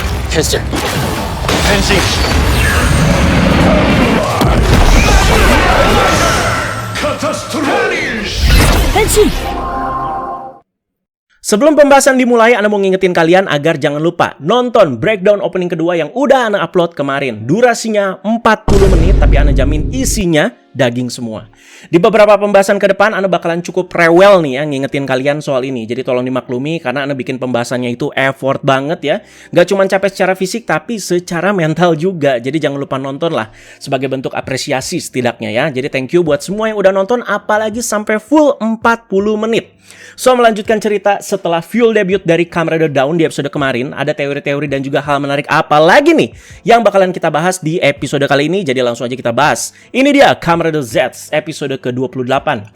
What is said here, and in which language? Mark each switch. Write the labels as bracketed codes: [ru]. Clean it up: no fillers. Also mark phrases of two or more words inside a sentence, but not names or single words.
[ja] Tester. 変身カタストロー [id] Sebelum pembahasan dimulai, Ana mau ngingetin kalian agar jangan lupa nonton breakdown opening kedua yang udah Ana upload kemarin. Durasinya 40 menit, tapi Ana jamin isinya daging semua. Di beberapa pembahasan ke depan, Ana bakalan cukup rewel nih ya ngingetin kalian soal ini. Jadi tolong dimaklumi karena Ana bikin pembahasannya itu effort banget ya. Gak cuma capek secara fisik, tapi secara mental juga. Jadi jangan lupa nonton lah sebagai bentuk apresiasi setidaknya ya. Jadi [en] thank you [id] buat semua yang udah nonton, apalagi sampai full 40 menit. So, melanjutkan cerita setelah [en] full debut [id] dari Kamen Rider Dawn di episode kemarin, ada teori-teori dan juga hal menarik apa lagi nih yang bakalan kita bahas di episode kali ini. Jadi langsung aja kita bahas. Ini dia Kamen Rider Z episode ke-28.